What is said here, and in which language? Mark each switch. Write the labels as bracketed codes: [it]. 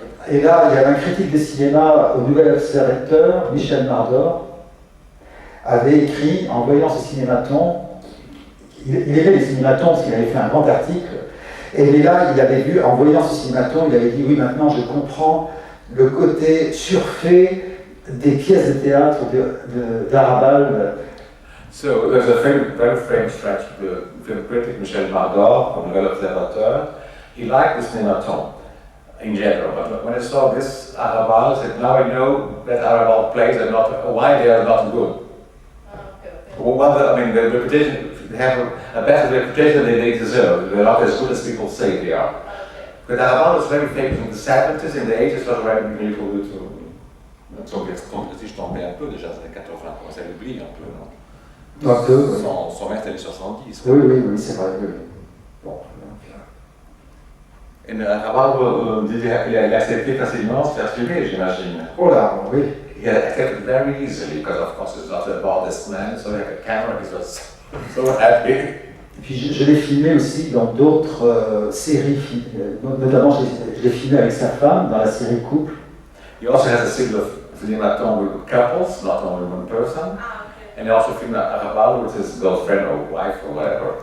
[fr] Et là, il y avait un critique de cinéma au Nouvel Observateur, Michel Mardor, avait écrit, en voyant ce cinématon, il aimait les cinématons parce qu'il avait fait un grand article, et là, il avait vu, en voyant ce cinématon, il avait dit, oui, maintenant je comprends le côté surfait des pièces de théâtre d'Arabal. [en] So there's a very famous French film critic, Michel Mardor, from Nouvel Observateur. He liked the cinématon in general, but when I saw this Arabal, I said, now I know that Arabal plays are not, why they are not good. Well, I mean, the reputation, they have a better reputation than they deserve. They're not as good as people say they are. But Arabal was very famous in the 70s, in the 80s, was very beautiful to... [fr] Son compétition tombait un peu déjà dans les années 80, on commençait à l'oublier un peu, non? Un peu, oui. Son maître des 70. Oui, c'est vrai. Oui. Bon, et Arabal, il a accepté facilement se faire filmer, j'imagine. Oh là, oui. [en] He accepted it very easily, because of course he's not a modest man, so he had a camera, he was so happy. [fr] Et puis je l'ai filmé aussi dans d'autres séries, notamment je l'ai filmé avec sa femme dans la série Couple. [en] He also has a series of cinématon with couples, not only one person. And he also filmed Arabal with his girlfriend or wife or whatever.